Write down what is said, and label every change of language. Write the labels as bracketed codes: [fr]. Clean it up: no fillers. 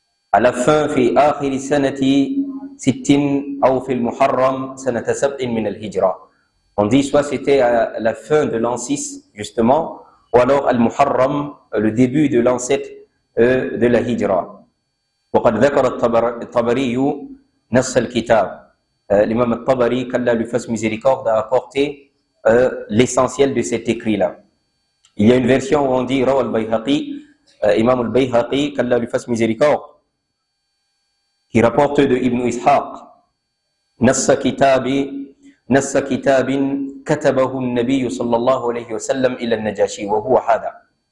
[fr] À la fin, [ar] fi akhir sanati sittin [fr] ou [ar] fi al-Muharram sanata sab'in min al-Hijra. [fr] On dit soit c'était à la fin de l'an 6, justement, ou alors al-Muharram, le début de l'an 7 de la Hijra. [ar] وقد ذكر الطبري نص الكتاب. [fr] L'imam al-Tabari, qu'Allah lui fasse miséricorde, a apporté l'essentiel de cet écrit-là. Il y a une version où on dit Rawa al-Bayhaqi, Imam al-Bayhaqi, qu'Allah lui fasse miséricorde, qui rapporte de Ibn Ishaq, [ar] نص كتاب كتبه النبي صلى الله عليه وسلم إلى النجاشي وهو هذا.